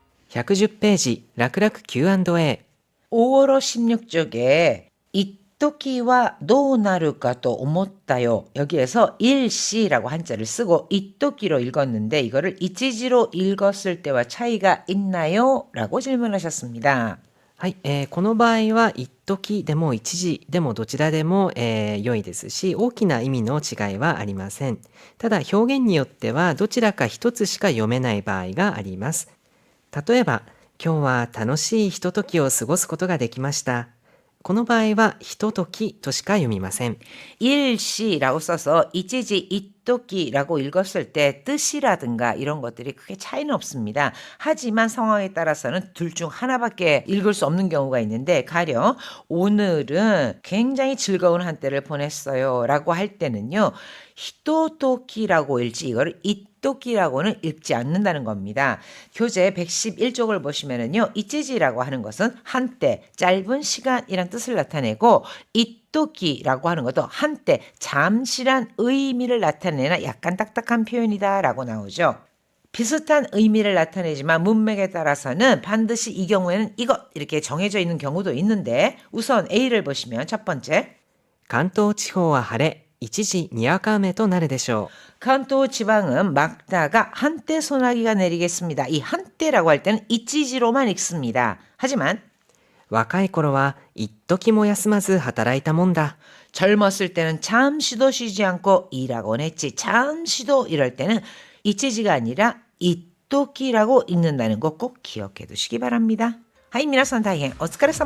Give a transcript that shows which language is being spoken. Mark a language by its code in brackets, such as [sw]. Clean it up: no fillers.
[ja] 110ページ楽々 Q&A。 [ko] 5월 16쪽에 이토끼와 [ja] どうなるかと思ったよ. [ko] 여기에서 일시라고 한자를 쓰고 이토끼로 읽었는데 이거를 이치지로 읽었을 때와 차이가 있나요? 라고 질문하셨습니다. [ja] はい、この場合は一時でも一時でもどちらでも、良いですし、大きな意味の違いはありません。ただ表現によってはどちらか一つしか読めない場合があります。例えば、今日は楽しいひとときを過ごすことができました。この場合はひとときとしか読みません。 [ko] 일시라고 써서 이치지 이토끼라고 읽었을 때 뜻이라든가 이런 것들이 크게 차이는 없습니다. 하지만 상황에 따라서는 둘 중 하나밖에 읽을 수 없는 경우가 있는데, 가령 오늘은 굉장히 즐거운 한때를 보냈어요 라고 할 때는요, 히토토키라고 읽지 이거를 이토끼라고는 읽지 않는다는 겁니다. 교재 111쪽을 보시면은요, 이치지라고 하는 것은 한때, 짧은 시간이란 뜻을 나타내고 이토끼라고 하는 것도 한때, 잠시란 의미를 나타내는 약간 딱딱한 표현이다라고 나오죠. 비슷한 의미를 나타내지만 문맥에 따라서는 반드시 이 경우에는 이것 이렇게 정해져 있는 경우도 있는데, 우선 A를 보시면 첫 번째, [ja] 関東地方は晴れ、一時にわか雨となるでしょう。 [ko] 関東 지방은 막다가 한때 소나기가 내리겠습니다. 이 한때라고 할 때는 이치지로만 읽습니다. 하지만 [ja] 若い頃は一時も休まず働いたもんだ。 [ko] 젊었을 때는 잠시도 쉬지 않고 일하곤 했지. 잠시도 이럴 때는 이치지가 아니라 이토끼라고 읽는다는 거 꼭 기억해 두시기 바랍니다. 하이, [ja] 皆さん大変お疲れ様